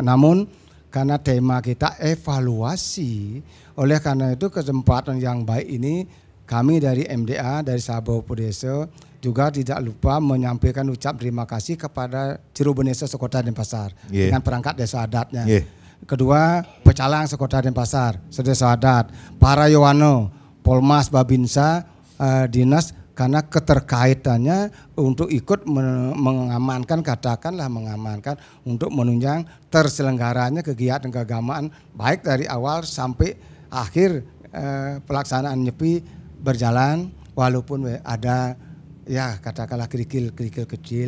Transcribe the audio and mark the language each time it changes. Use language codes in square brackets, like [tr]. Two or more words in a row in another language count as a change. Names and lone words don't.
[id] Namun karena tema kita evaluasi, oleh karena itu kesempatan yang baik ini kami dari MDA, dari Sabah Desa juga tidak lupa menyampaikan ucap terima kasih kepada Cirubunesa Sekota Denpasar dengan perangkat desa adatnya. Kedua, Pecalang Sekota Denpasar, sedesa adat, para Yohano, Polmas Babinsa, dinas, karena keterkaitannya untuk ikut mengamankan, katakanlah mengamankan untuk menunjang terselenggaranya kegiatan keagamaan baik dari awal sampai akhir pelaksanaan Nyepi berjalan, walaupun ada ya katakanlah kerikil-kerikil kecil.